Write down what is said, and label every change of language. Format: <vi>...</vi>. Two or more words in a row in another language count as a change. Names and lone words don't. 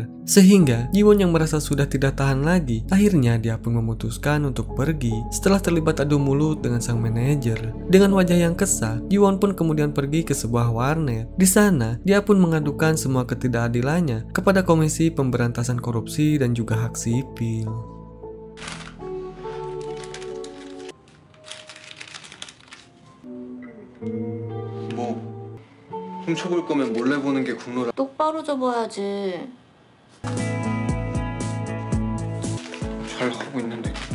<id>Sehingga Jiwon yang merasa sudah tidak tahan lagi, akhirnya dia pun memutuskan untuk pergi setelah terlibat adu mulut dengan sang manajer. Dengan wajah yang kesal, Jiwon pun kemudian pergi ke sebuah warnet. Di sana, dia pun mengadukan semua ketidakadilannya kepada Komisi Pemberantasan Korupsi dan juga Hak Sipil.</id> <ko>뭐 훔쳐볼 거면 몰래 보는 게 국룰. 똑바로 접어야지. 잘 하고 있는데.</ko>